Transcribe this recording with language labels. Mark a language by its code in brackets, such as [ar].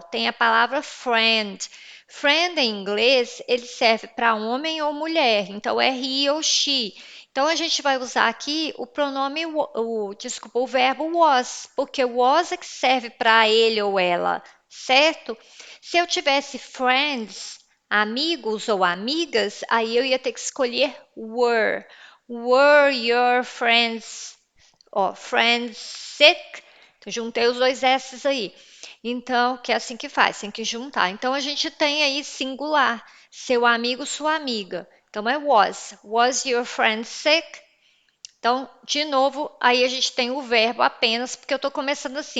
[pt] Tem a palavra friend. Friend em inglês, ele serve para homem ou mulher, então é he ou she. Então a gente vai usar aqui o pronome, desculpa, o verbo was, porque was é que serve para ele ou ela, certo? Se eu tivesse friends, amigos ou amigas, aí eu ia ter que escolher were. [en] Were your friends, ó, friends sick? [pt] Então, juntei os dois S's aí. Então, que é assim que faz, tem que juntar. Então, a gente tem aí singular. seu amigo, sua amiga. Então é was. [en] Was your friend sick? [pt] Então, de novo, aí a gente tem o verbo apenas, porque eu estou começando assim.